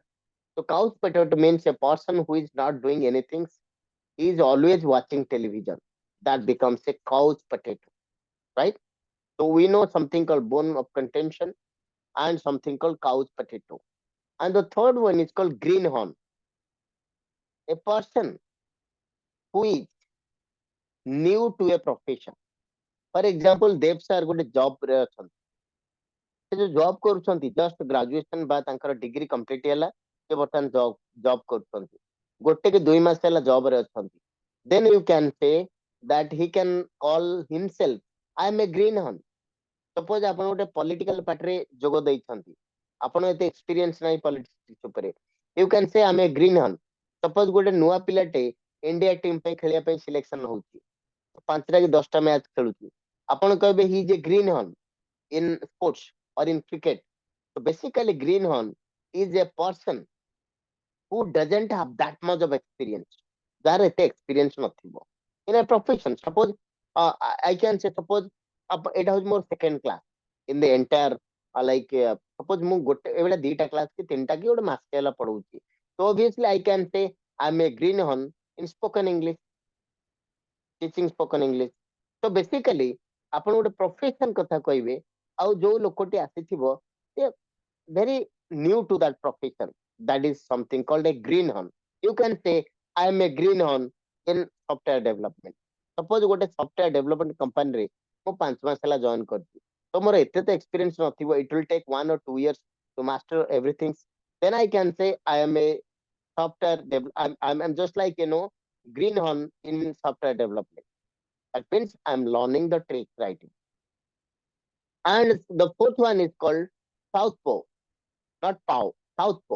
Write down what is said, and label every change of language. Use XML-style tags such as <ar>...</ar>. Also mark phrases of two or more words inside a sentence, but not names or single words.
<en>So couch potato means a person who is not doing anything. He is always watching television. That becomes a couch potato, right? So we know something called bone of contention and something called couch potato. And the third one is called greenhorn. A person who is new to a profession. For example,</en> <or>Dev sir ଗୋଟେ job ରେ ଅଛନ୍ତି. ସେ ଯୋଉ ଜବ୍ କରୁଛନ୍ତି,</or> <en>just graduation</en> <or>ବା ତାଙ୍କର</or> <en>degree complete</en> <or>ହେଲା, ସେ ବର୍ତ୍ତମାନ ଜବ୍ କରୁଛନ୍ତି, 1 କି 2 ମାସ ହେଲା ଜବ ରେ ଅଛନ୍ତି.</or> <en>Then you can say that he can call himself, I am a greenhorn.</en> <or>Suppose ଆପଣ ଗୋଟେ</or> <en>political party</en> <or>ଯୋଗ ଦେଇଛନ୍ତି, ଆପଣ ଏତେ ଏକ୍ସପିରିଏନ୍ସ ନାହିଁ ପଲିଟିକ୍ସ ଉପରେ,</or> <en>you can say I am a greenhorn.</en> <or>Suppose ଗୋଟେ ନୂଆ ପିଲାଟେ ଇଣ୍ଡିଆ ଟିମ୍ ପାଇଁ ଖେଳିବା ପାଇଁ ସିଲେକ୍ସନ ହଉଛି, 5ଟା କି 10ଟା ମ୍ୟାଚ୍ ଖେଳୁଛି, ଆପଣ କହିବେ</or> <en>he is a greenhorn in sports or in cricket. So basically greenhorn is a person who doesn't have that much of experience.</en> <or>ଯାହାର ଏତେ experience ନଥିବ</or> <en>in a profession. Suppose I can say, suppose</en> <or>ଏଇଟା ହଉଛି ମୋର</or> <en>second class in the entire like suppose</en> <or>ମୁଁ ଗୋଟେ ଏଇଭଳିଆ 2ଟା class କି 3ଟା କି ଗୋଟେ ମାସେ ହେଲା ପଢଉଛି,</or> <en>so obviously I can say I'm a greenhorn in spoken English, teaching spoken English. So basically</en> <or>ଆପଣ ଗୋଟେ</or> <en>profession</en> <or>କଥା କହିବେ, ଆଉ ଯୋଉ ଲୋକଟି ଆସିଥିବ ସେ</or> <en>very new to that profession, that is something called a greenhorn. You can say I am a greenhorn in software development.</en> <or>Suppose ଗୋଟେ</or> <en>software development company</en> <or>ରେ ମୁଁ 5 ମାସ ହେଲା join କରିଛି, ତ ମୋର ଏତେ ତ experience ନଥିବ,</or> <en>it will take 1 or 2 years to master everything. Then I can say I am a I'm just like, greenhorn in software development. That means I'm learning the trick writing. And the fourth one is called southpaw, not pow, southpaw.</en>